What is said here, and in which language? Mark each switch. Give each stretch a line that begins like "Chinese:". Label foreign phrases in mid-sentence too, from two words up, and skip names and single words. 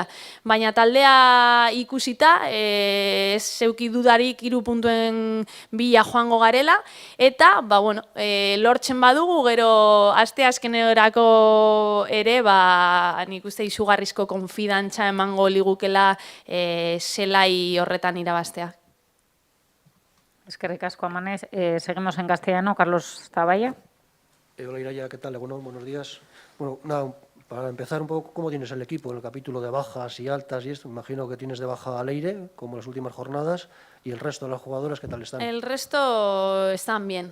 Basque: Baina taldea ikusita, ez zeuki dudarik 3 puntuen bila joango garela, eta, lortzen badugu, gero asteazkenerako ere, nik uste izugarrizko konfidantza emango ligukela zelai horretan irabaztea. Eskerrik asko, Amanez.
Spanish: Seguimos en castellano. Carlos Taballa. Hola, Iraia, ¿qué tal? Bueno, buenos días. Bueno, nada, para empezar un poco, ¿cómo tienes el equipo en el capítulo de bajas y altas y esto? Imagino que tienes de baja a Leire, como en las últimas jornadas, y el resto de las jugadoras, ¿qué tal están? El resto están bien.